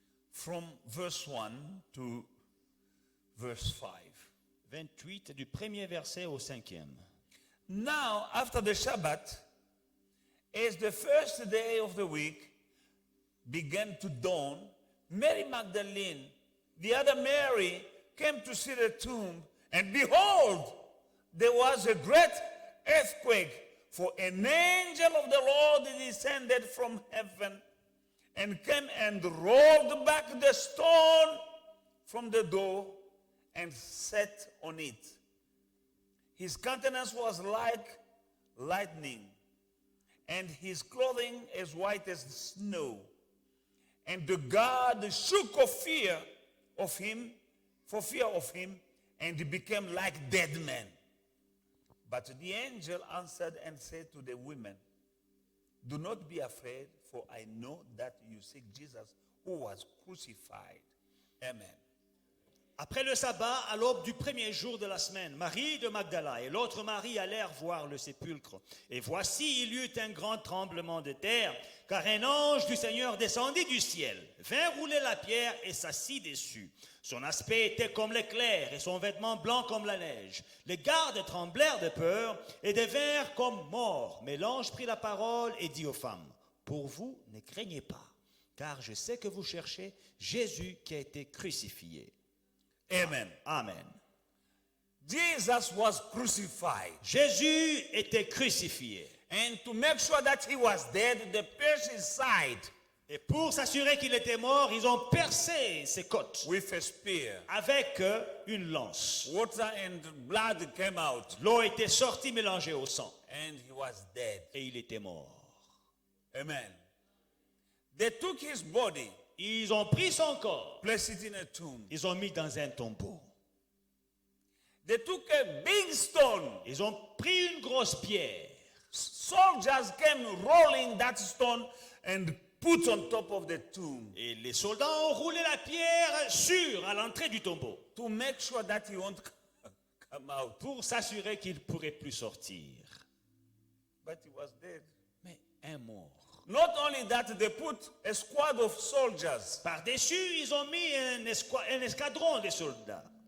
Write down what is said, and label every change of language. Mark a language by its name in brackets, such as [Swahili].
[English] From verse 1 to verse 5. [French] 28 du premier verset au cinquième. [English] Now, after the Shabbat, as the first day of the week began to dawn, Mary Magdalene, the other Mary, came to see the tomb, and behold, there was a great earthquake, for an angel of the Lord descended from heaven and came and rolled back the stone from the door and sat on it. His countenance was like lightning, and his clothing as white as snow. And the guard shook for fear of him, and he became like dead men. But the angel answered and said to the women, do not be afraid, for I know that you seek Jesus who was crucified. Amen. [French] Après le sabbat, à l'aube du premier jour de la semaine, Marie de Magdala et l'autre Marie allèrent voir le sépulcre. Et voici, il y eut un grand tremblement de terre, car un ange du Seigneur descendit du ciel, vint rouler la pierre et s'assit dessus. Son aspect était comme l'éclair et son vêtement blanc comme la neige. Les gardes tremblèrent de peur et devinrent comme morts. Mais l'ange prit la parole et dit aux femmes, pour vous, ne craignez pas, car je sais que vous cherchez Jésus qui a été crucifié. Amen. Amen. [English] Jesus was crucified. [French] Jésus était crucifié. [English] And to make sure that he was dead, they pierced his side [French] Et pour s'assurer qu'il était mort, ils ont percé ses côtes [English] with a spear. [French] avec une lance. [English] Water and blood came out, [French] L'eau était sortie mélangée au sang. [English] and he was dead. [French] Et il était mort. [English] Amen. They took his body, [French] Ils ont pris son corps. [English] placed it in a tomb. [French] Ils ont mis dans un tombeau. [English] They took a big stone. [French] Ils ont pris une grosse pierre. [English] Soldiers came rolling that stone and put on top of the tomb [French] Et les soldats ont roulé la pierre à l'entrée du tombeau [English] to make sure that he won't come out. [French] pour s'assurer qu'il ne pourrait plus sortir. [English] But he was dead. [French] Mais un mort. [English] Not only that, they put a squad of soldiers [French] Par-dessus, ils ont mis un escadron de soldats